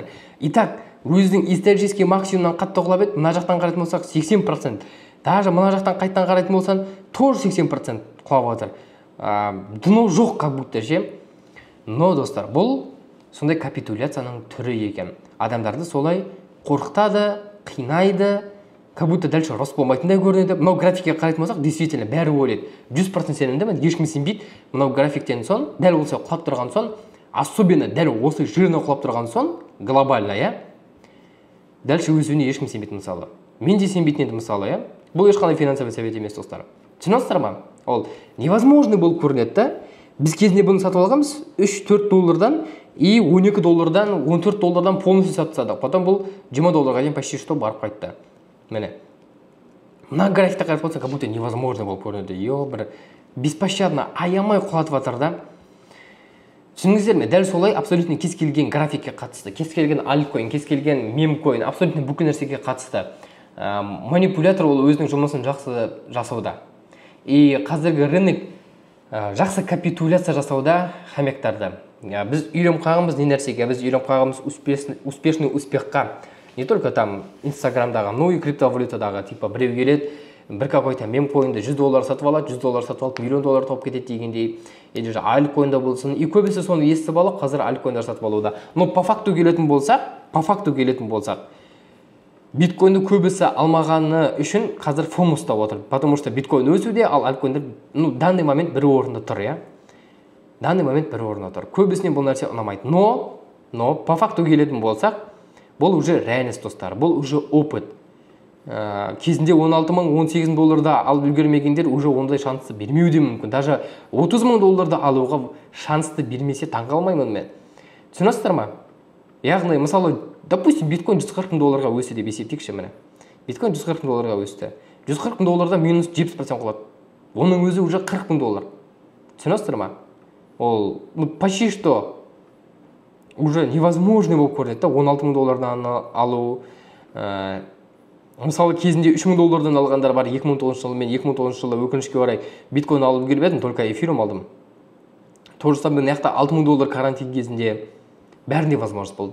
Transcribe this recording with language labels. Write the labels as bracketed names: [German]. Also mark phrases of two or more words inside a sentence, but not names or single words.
[Kazakh] И так, өзінің исторический максимумнан қатты құлап еді, мына жақтан қарайтын болсақ 80%. Даже мына жақтан қайттан қарайтын болсан, тоже 80% құлаватыр. Дно жоқ, [Russian] как будто, [Kazakh] ше? Но достар, бұл сондай капитуляцияның түрі екен. Адамдарды солай қорқытады, қинайды, [Russian] как будто дальше рост [Kazakh] болмайтындай көрінеді. Мынау графикке қарайтын болсақ, действительно бәрі ойлайды. 100% сенімдімін, ешкім сенбейді. Мынау графиктен соң, дәл осылай құлап тұрған соң, особенно дәл осы жирно құлап тұрған соң, [Russian] глобально, дальше [Kazakh] өсуіне ешкім сенбейді мысалы. Мен де сенбейтін едім мысалы, Бұл ешқандай финансовый совет емес, достар. Түсінесіздер ма? Ол невозможный болып көрінеді да. Біз кезінде бұны сатып алғанбыз 3-4 доллардан и 12 доллардан, 14 доллардан полностью сатып тастадық. Потом бұл 20 долларға дейін [Russian] почти что [Kazakh] барып қайтты. Міне. Мына графикті қарап отырсаң, [Russian] как будто невозможно [Kazakh] болып көрінеді. Бір беспощадно аямай құлатып жатыр да. Түсініңіздер ме? Дәл солай абсолютно кез келген графикке қатысты, кез келген альткоин, кез келген мемкоин, абсолютно бүкіл нәрсеге қатысты. Манипулятор ол өзінің жұмысын жақсы жасауда. И қазіргі рынок жақсы капитуляция жасауда хомяктарды. Біз үйреніп қалғанбыз не нәрсеге? Біз үйреніп қалғанбыз [Russian] успешный успехқа. Не только там [Kazakh] инстаграмдағы, [Russian] но и [Kazakh] криптовалютадағы, типа біреу келеді, бір какой-то мемкоинді 100 доллар сатып алады, 100 доллар сатып алып, миллион доллар тауып кетеді дегендей. [Russian] Или же [Kazakh] альткоинда болсын. И көбісі соны естіп алып, қазір альткоиндар сатып алуда. [Russian] Но по факту [Kazakh] келетін болсақ, биткоинді көбісі алмағаны үшін қазір фом ұстап отыр. [Russian] Потому что [Kazakh] биткоин өсуде, ал альткоиндар [Russian] данный момент [Kazakh] бір орында тұр, [Russian] Данный момент [Kazakh] бір орында тұр. Көбісіне бұл нәрсе ұнамайды. [Russian] Но по факту [Kazakh] келетін болсақ, бұл уже реальность, достар. Бұл уже опыт. Кезінде 16 мың, 18 долларда алып үлгермегендер уже ондай шансты бермеуі де мүмкін. Даже 30 мың долларда алуға шансты бермесе таңғалмаймын мен. Түсінесіздер ма? Яғни, мысалы, допустим, биткоин 140 мың долларға өсті деп есептейікші міне. Биткоин 140 мың долларға өсті. 140 мың долларда минус 70% құлады. Оның өзі уже 40 мың доллар. Түсінесіздер ма? Ол, [Russian] почти что уже невозможно [Kazakh] болып көрінеді. 16 мың доллардан алу. Мысалы, кезінде 3 мың доллардан алғандар бар 2009 жылы. Мен 2009 жылы өкінішке орай биткоин алып үлгермедім, только эфирум алдым. Торжыстан мен яқта 6 мың доллар карантин кезінде бәрінде возможность болды.